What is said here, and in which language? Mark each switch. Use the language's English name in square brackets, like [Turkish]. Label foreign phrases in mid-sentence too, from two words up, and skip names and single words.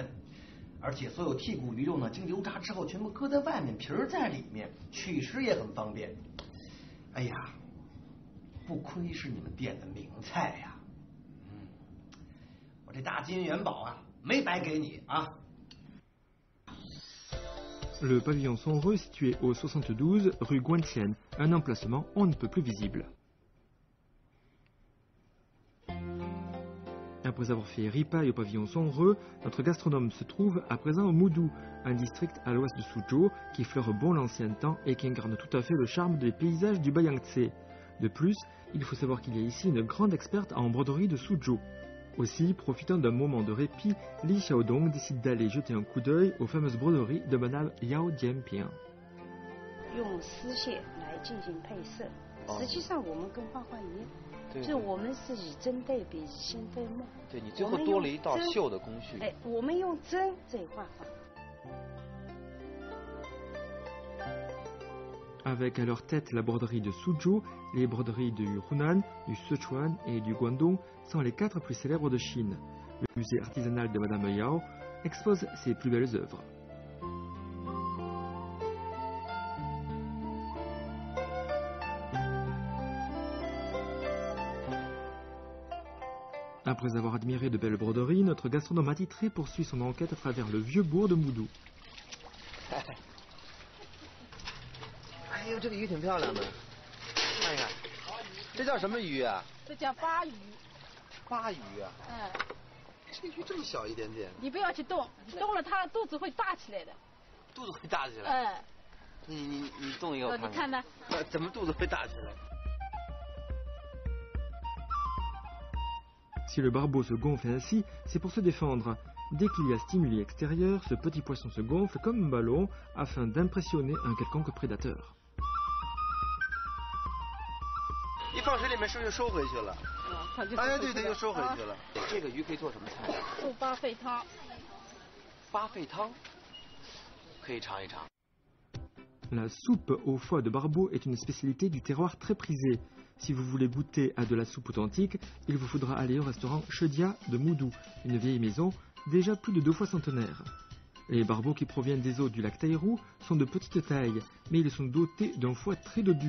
[Chinese] 而且所有剔骨鱼肉呢，经油炸之后全部搁在外面，皮儿在里面，取食也很方便。哎呀，不愧是你们店的名菜呀！我这大金元宝啊，没白给你啊。 [French] Le pavillon Sonreux situé au 72 rue Guantienne, un emplacement on ne peut plus visible. Après avoir fait ripaille au pavillon Sonreux, notre gastronome se trouve à présent au Moudou, un district à l'ouest de Suzhou qui fleure bon l'ancien temps et qui incarne tout à fait le charme des paysages du Bayangtze. De plus, il faut savoir qu'il y a ici une grande experte en broderie de Suzhou. Aussi, profitant d'un moment de répit, Li Xiaodong décide d'aller jeter un coup d'œil aux fameuses broderies de Madame Yao Jianping. [Chinese] 用丝线来进行配色，实际上我们跟画画一样，就是我们是以针对比，心对墨。对你最后多了一道绣的工序。哎，我们用针这画法。 [French] Avec à leur tête la broderie de Suzhou, les broderies du Hunan, du Sichuan et du Guangdong sont les 4 plus célèbres de Chine. Le musée artisanal de Madame Yao expose ses plus belles œuvres. Après avoir admiré de belles broderies, notre gastronome attitré poursuit son enquête à travers le vieux bourg de Moudou. [Chinese] 哎呦，这个鱼挺漂亮的，看一看，这叫什么鱼啊？这叫鲅鱼。鲅鱼啊？这鱼这么小一点点。你不要去动，动了它肚子会大起来的。肚子会大起来？你动一个我看看。你看呢？怎么肚子会大起来？ [French] Si le barbeau se gonfle ainsi, c'est pour se défendre. Dès qu'il y a stimuli extérieur, ce petit poisson se gonfle comme un ballon afin d'impressionner un quelconque prédateur. [Chinese] 一放水里面是不是又收回去了？哎，对，又收回去了。这个鱼可以做什么菜？做八沸汤。八沸汤，可以尝一尝。 [French] La soupe au foie de barbeau est une spécialité du terroir très prisée. Si vous voulez goûter à de la soupe authentique, il vous faudra aller au restaurant Chedia de Moudou, une vieille maison déjà plus de 2 fois centenaire. Les barbeaux qui proviennent des eaux du lac Taïrou sont de petite taille, mais ils sont dotés d'un foie très dodu.